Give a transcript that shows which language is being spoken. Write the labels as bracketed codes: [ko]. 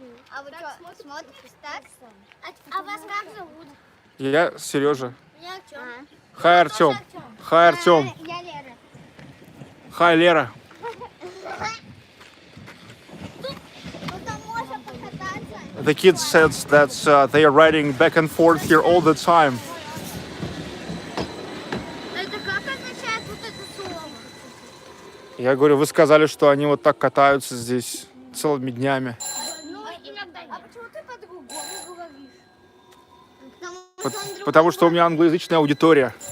[ru] А вы что, смотрите, так? А вас как зовут? Я Сережа. Я Артём. Хай, Артем. Хай, Артем. Я Лера. Хай, Лера. Ну там можно покататься. [en] The kids said that they are riding back and forth here all the time. [ru] Это как означает вот это слово? Я говорю, вы сказали, что они вот так катаются здесь целыми днями. Ну, иногда. А почему ты по-другому говоришь? Потому что у меня англоязычная аудитория.